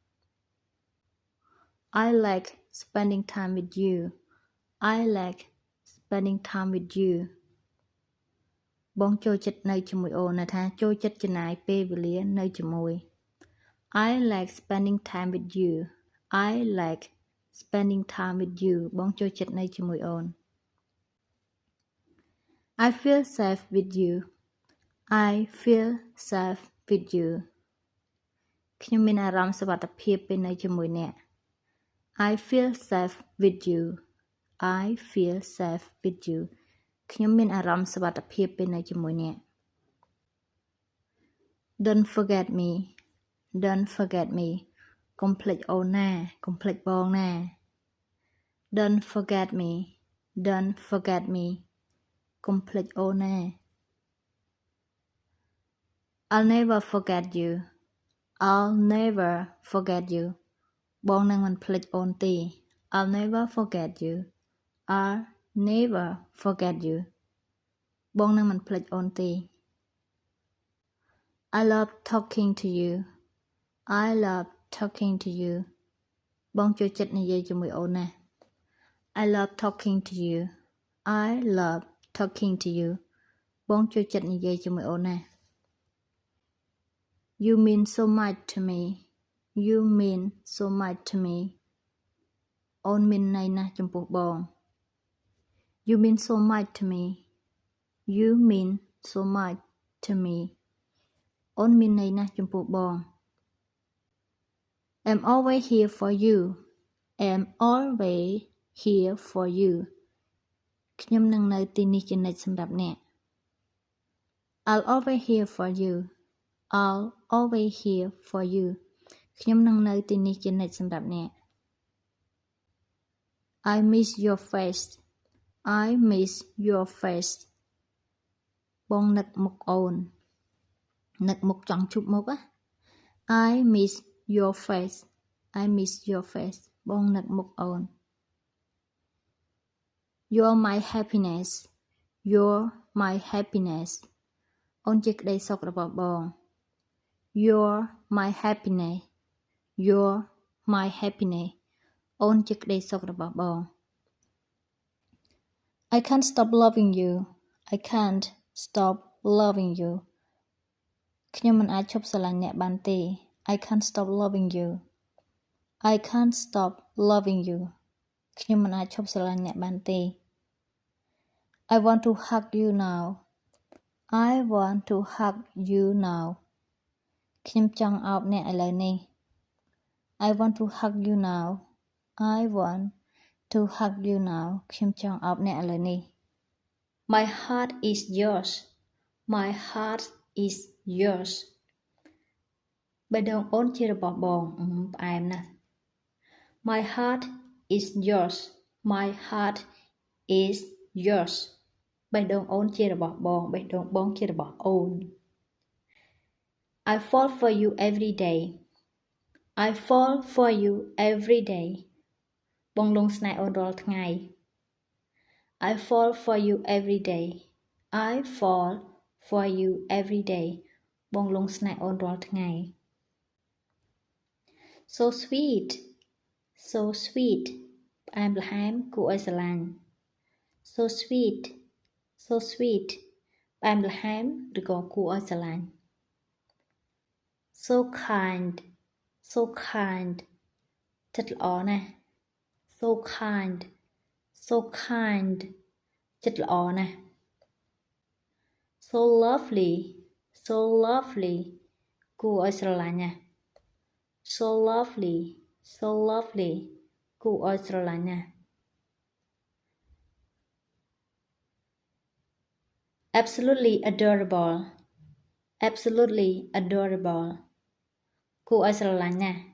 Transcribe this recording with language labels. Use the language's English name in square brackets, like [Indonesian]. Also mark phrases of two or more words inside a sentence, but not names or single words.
[English] I like spending time with you I like spending time with you [Khmer] បងចូលចិត្តនៅជាមួយអូនថាចូលចិត្តចំណាយពេលវេលានៅជាមួយ [English] I like spending time with you I like spending time with you [Khmer] បងចូលចិត្តនៅជាមួយអូន [English] I feel safe with you I feel safe with you [Khmer] ខ្ញុំមានអារម្មណ៍សុវត្ថិភាពពេលនៅជាមួយអ្នក [English] I feel safe with you I feel safe with you [Khmer] ខ្ញុំមានអារម្មណ៍សុវត្ថិភាពពេលនៅជាមួយអ្នក [English] Don't forget me Don't forget me [Khmer] កុំភ្លេចអូនណាកុំភ្លេចបងណា [English] Don't forget me Don't forget me [Khmer] កុំភ្លេចអូនណា [English] I'll never forget you I'll never forget you [Khmer] បងនឹងមិនភ្លេចអូនទេ [English] I'll never forget you I'll never forget you [Khmer] បងនឹងមិនភ្លេចអូនទេ [English] I love talking to you I love talking to you [Khmer] បងចូលចិត្តនិយាយជាមួយអូនណា [English] I love talking to you I love talking to you [Khmer] បងចូលចិត្តនិយាយជាមួយអូនណា [English] You mean so much to me You mean so much to me [Khmer] អូនមានន័យណាស់ចំពោះបង [English] You mean so much to me You mean so much to me [Khmer] អូនមានន័យណាស់ចំពោះបង [English] I'm always here for you I'm always here for you [Khmer] ខ្ញុំនឹងនៅទីនេះជានិច្ចសម្រាប់អ្នក [English] I'll always here for you I'll always here for you [Khmer] ខ្ញុំនឹងនៅទីនេះជានិច្ចសម្រាប់អ្នក [English] I miss your face I miss your face [Khmer] បងនឹកមុខអូននឹកមុខចង់ជួបមុខ [English] I miss your face I miss your face [Khmer] បងនឹកមុខអូន [English] You're my happiness You're my happiness [Khmer] អូនជាក្តីសុខរបស់បង [English] You're my happiness You're my happiness [Khmer] អូនជាក្តីសុខរបស់បង [English] I can't stop loving you I can't stop loving you [Khmer] ខ្ញុំមិនអាចឈប់ស្រឡាញ់អ្នកបានទេ [English] I can't stop loving you I can't stop loving you [Khmer] ខ្ញុំមិនអាចឈប់ស្រឡាញ់អ្នកបានទេ [English] I want to hug you now I want to hug you now [Khmer] ខ្ញុំចង់អោបអ្នកឥឡូវនេះ [English] I want to hug you now I want to hug you now [Khmer] ខ្ញុំចង់អោបអ្នកឥឡូវនេះ [English] My heart is yours My heart is yours [Khmer] បេះដូងអូនជារបស់បងផ្អែមណាស់ [English] My heart is yours My heart is yours [Khmer] បេះដូងអូនជារបស់បងបេះដូងបងជារបស់អូន [English] I fall for you every day I fall for you every day [Khmer] បងលងស្នេហ៍អូនរាល់ថ្ងៃ [English] I fall for you every day I fall for you every day [Khmer] បងលងស្នេហ៍អូនរាល់ថ្ងៃ [English] So sweet So sweet [Khmer] ផ្អែមល្ហែមគួរឲ្យស្រឡាញ់ [English] So sweet So sweet [Khmer] ផ្អែមល្ហែមឬក៏គួរឲ្យស្រឡាញ់ [English] So kind So kind [Khmer] ចិត្តល្អណាស់ [English] So kind So kind [Khmer] ចិត្តល្អណាស់ [English] so lovely so lovely [Khmer] គួរឲ្យស្រឡាញ់ណា [English] so lovely so lovely [Khmer] គួរឲ្យស្រឡាញ់ណា [English] absolutely adorable absolutely adorable [Khmer] គួរឲ្យស្រឡាញ់ណា